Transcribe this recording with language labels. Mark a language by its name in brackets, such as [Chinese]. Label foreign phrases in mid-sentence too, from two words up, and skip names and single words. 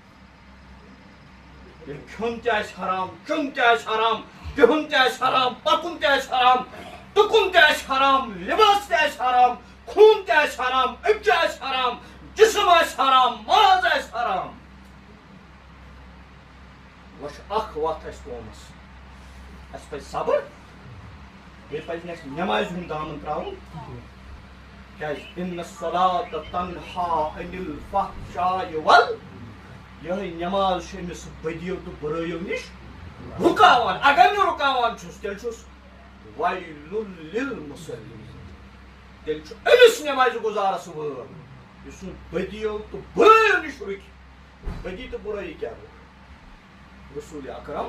[Kashmiri] ییٚلہِ کھیوٚن تہِ آسہِ حرام چیوٚن تہِ آسہِ حرام بِہُن تہِ آسہِ حرام پکُن تہِ آسہِ حرام ٹُکُن تہِ آسہِ حرام لباس تہِ آسہِ حرام خوٗن تہِ آسہِ حرام أچھ آسہِ حرام جسم آسہِ حرام ماز آسہِ حرام وۄنۍ چھُ اکھ وتھ اسہِ قومس اسہِ پزِ صبر بیٚیہِ پزِ نہٕ اسہِ نٮ۪مازِ ہُنٛد دامن تراوُن کیٛازِ [Arabic] اِنَّ الصَّلَاةَ تَنْہَا عَنِ الْفَحْشَاءِ [Kashmiri] یِہوٚے نٮ۪ماز چھِ أمِس بدیو تہٕ بُرٲیو نِش رُکاوان اگر نہٕ رُکاوان چھُس تیٚلہِ چھُس [Arabic] وَیْلٌ لِلْمُصَلِّیٖنَ [Kashmiri] تیٚلہِ چھُ أمِس نٮ۪مازِ گُزارس وٲر یُس نہٕ بدیو تہٕ بُرٲیو نِش رُکہِ بدی تہٕ بُرٲیی کیٛاہ گوٚو رسول اکرم